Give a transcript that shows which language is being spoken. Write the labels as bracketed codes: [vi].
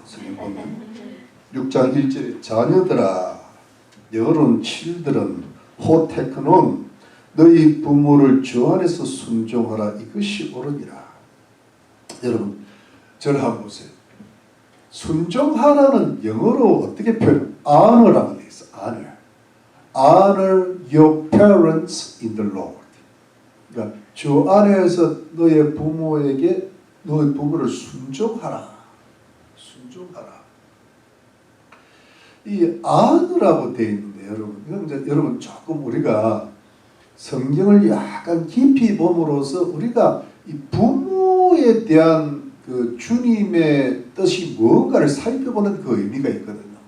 [ko] 성경 보면 6장 1절에 자녀들아 여론 children 호테크논 너희 부모를 주 안에서 순종하라 이것이 옳으니라. 여러분 저를 한번 보세요. 순종하라는 영어로 어떻게 표현? honor라고 되어 있어. honor. [en] honor your parents in the Lord. [ko] 그러니까 주 안에서 너의 부모에게 너의 부모를 순종하라. 순종하라. 이 honor라고 되어 있는데 여러분 이건 이제 여러분 조금 우리가 성경을 약간 깊이 봄으로써 우리가 이 부모에 대한 그 주님의 뜻이 무언가를 살펴보는 그 의미가 있거든요.